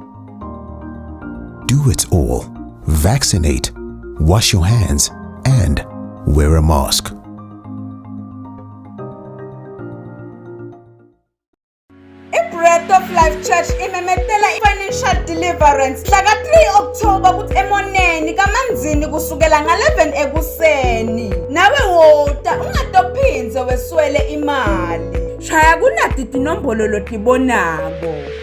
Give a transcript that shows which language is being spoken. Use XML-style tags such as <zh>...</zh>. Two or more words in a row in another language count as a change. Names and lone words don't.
<en>Do it all. Vaccinate, wash your hands, and wear a mask.</en> <ss>Breath of Life Church imemetela</ss> <en>financial deliverance</en> <ss>mhla 3 October kuthi emoneni kamanzini kusukela nga11 ekuseni. Nawe wota ungatophinze weswele imali. Shaya kunati tinombolo lotibonako.</ss>